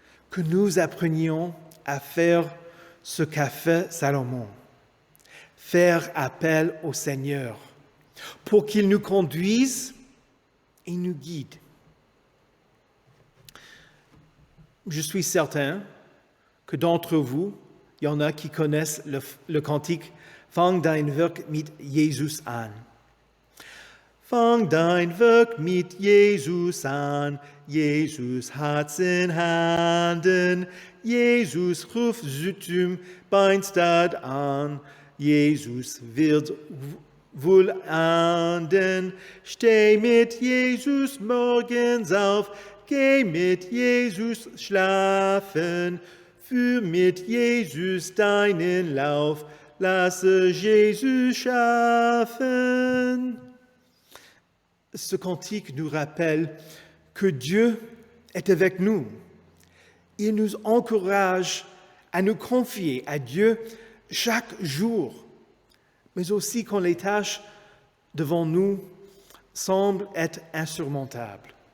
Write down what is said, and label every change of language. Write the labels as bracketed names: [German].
[French] Que nous apprenions à faire ce qu'a fait Salomon, faire appel au Seigneur pour qu'il nous conduise et nous guide. Je suis certain que d'entre vous, il y en a qui connaissent le cantique « [German] Fang dein Werk mit Jesus an ». Fang dein Werk mit Jesus an, Jesus hat's in Handen, Jesus ruft zum Beinstad an, Jesus wird wohl ahnden, steh mit Jesus morgens auf, geh mit Jesus schlafen, Für mit Jesus deinen Lauf, lasse Jesus schaffen. [French] Ce cantique nous rappelle que Dieu est avec nous. Il nous encourage à nous confier à Dieu chaque jour, mais aussi quand les tâches devant nous semblent être insurmontables.